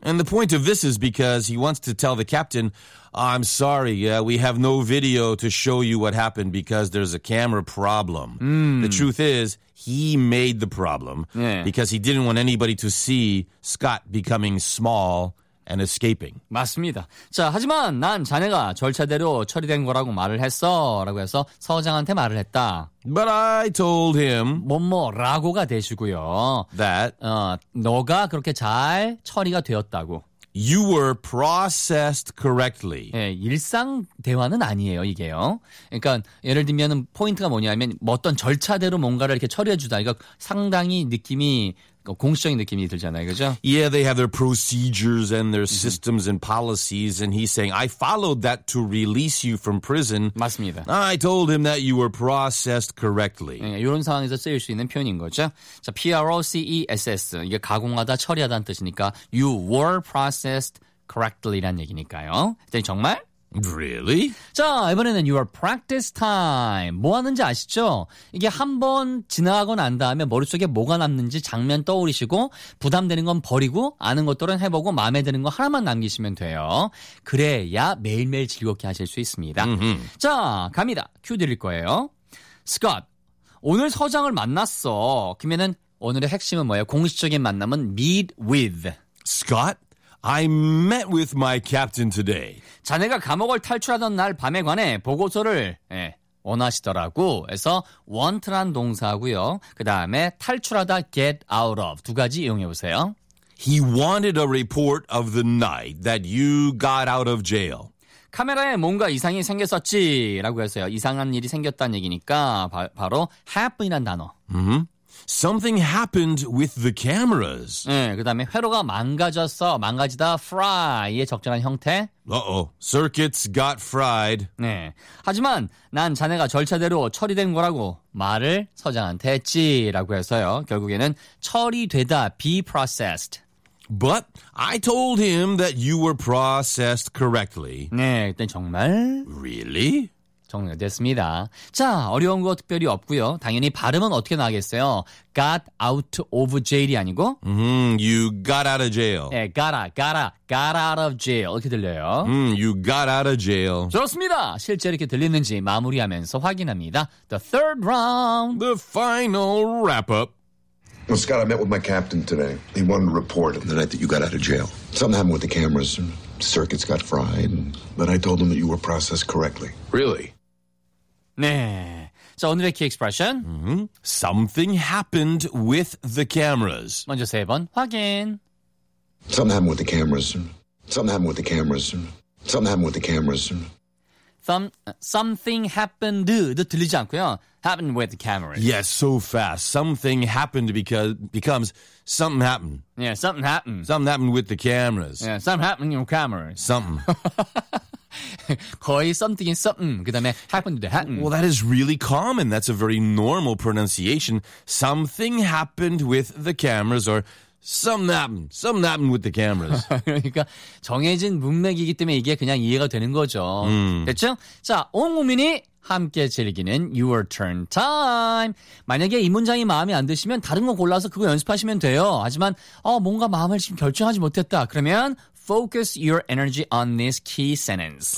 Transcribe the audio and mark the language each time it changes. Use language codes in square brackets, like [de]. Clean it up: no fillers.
[en] And the point of this is because he wants to tell the captain, I'm sorry, yeah, we have no video to show you what happened because there's a camera problem. The truth is, he made the problem because he didn't want anybody to see Scott becoming small and escaping. [ko] 맞습니다. 자, 하지만 난 자네가 절차대로 처리된 거라고 말을 했어. 라고 해서 서장한테 말을 했다. [en] But I told him [ko] 뭐뭐라고가 되시고요. [en] That [ko] 너가 그렇게 잘 처리가 되었다고. [en] You were processed correctly. [ko] 예, 일상 대화는 아니에요, 이게요. 그러니까 예를 들면은 포인트가 뭐냐면 어떤 절차대로 뭔가를 이렇게 처리해 주다. 이거 상당히 느낌이 공식적인 느낌이 들잖아요. 그죠? [en] Yeah, they have their procedures and their systems and policies and he's saying I followed that to release you from prison. [ko] 맞습니다. [en] I told him that you were processed correctly. [ko] 예, 이런 상황에서 쓰일 수 있는 표현인 거죠. 자, process 이게 가공하다, 처리하다는 뜻이니까 [en] you were processed correctly [ko] 라는 얘기니까요. 그랬더니 정말 [en] Really? [ko] 자, 이번에는 [en] your practice time. [ko] 뭐 하는지 아시죠? 이게 한번 지나가고 난 다음에 머릿속에 뭐가 남는지 장면 떠오르시고 부담되는 건 버리고 아는 것들은 해보고 마음에 드는 거 하나만 남기시면 돼요. 그래야 매일매일 즐겁게 하실 수 있습니다. Mm-hmm. 자, 갑니다. 큐 드릴 거예요. Scott, 오늘 서장을 만났어. 그러면은 오늘의 핵심은 뭐예요? 공식적인 만남은 meet with. [en] Scott? I met with my captain today. [ko] 자네가 감옥을 탈출하던 날 밤에 관해 보고서를 예, 원하시더라고. 그래서 want란 동사고요. 그 다음에 탈출하다 get out of 두 가지 이용해 보세요. [en] He wanted a report of the night that you got out of jail. [ko] 카메라에 뭔가 이상이 생겼었지라고 했어요. 이상한 일이 생겼다는 얘기니까 바로 happen이란 단어. [en] Mm-hmm. Something happened with the cameras. [ko] 네, 그다음에 회로가 망가졌어. 망가지다 fry의 적절한 형태. [en] Circuits got fried. [ko] 네. 하지만 난 자네가 절차대로 처리된 거라고 말을 서장한테 했지라고 해서요. 결국에는 처리되다 be processed. [en] But I told him that you were processed correctly. [ko] 네, 그때 정말 [en] really? [ko] 정리됐습니다. 자, 어려운 거 특별히 없고요. 당연히 발음은 어떻게 나겠어요? [en] Got out of jail [ko] 이 아니고 [en] You got out of jail. [ko] 네, [en] got out of jail [ko] 이렇게 들려요. [en] You got out of jail. [ko] 좋습니다. 실제 이렇게 들리는지 마무리하면서 확인합니다. [en] The third round. The final wrap-up. Well, Scott, I met with my captain today. He wanted a report of the night that you got out of jail. Something happened with the cameras. Circuits got fried. But I told him that you were processed correctly. Really? [ko] 네. 자, 오늘의 key expression. [en] Something happened with the cameras. [ko] 먼저 세 번 확인. [en] Something happened with the cameras. Something happened with the cameras. Something happened with the cameras. Something happened. [ko] 들리지 않고요. [en] Happened with the cameras. Yes, so fast. Something happened becomes something happened. Yeah, something happened. Something happened with the cameras. Yeah, something happened with the cameras. Something. [ko] 거의 something and something. 그 다음에 happened to happen. [en] Well, that is really common. That's a very normal pronunciation. Something happened with the cameras or Something happened with the cameras. [ko] 그러니까 정해진 문맥이기 때문에 이게 그냥 이해가 되는 거죠. 됐죠? 자, 온 국민이 함께 즐기는 Your Turn Time. 만약에 이 문장이 마음에 안 드시면 다른 거 골라서 그거 연습하시면 돼요. 하지만 뭔가 마음을 지금 결정하지 못했다. 그러면 [en] Focus your energy on this key sentence.